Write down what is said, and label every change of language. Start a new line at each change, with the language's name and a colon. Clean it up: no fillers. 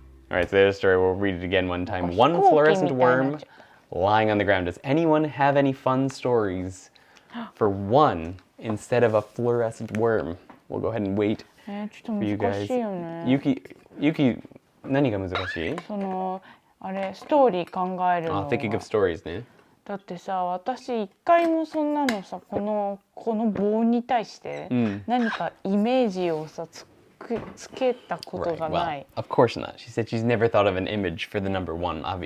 English: All right, so there's a story. We'll read it again one time. 1 fluorescent worm lying on the ground. Does anyone have any fun stories for 1 instead of a fluorescent worm? We'll go ahead and wait for you guys.
Japanese: Yuki, 何が難しい？あれストーリー考えるの。
English: Thinking of stories ね。
Japanese: だってさ、私一回もそんなのさ、この棒に対して何かイメージをさつけたことがない。
English: Well, of course not. She said she's never thought of an image for the number 1.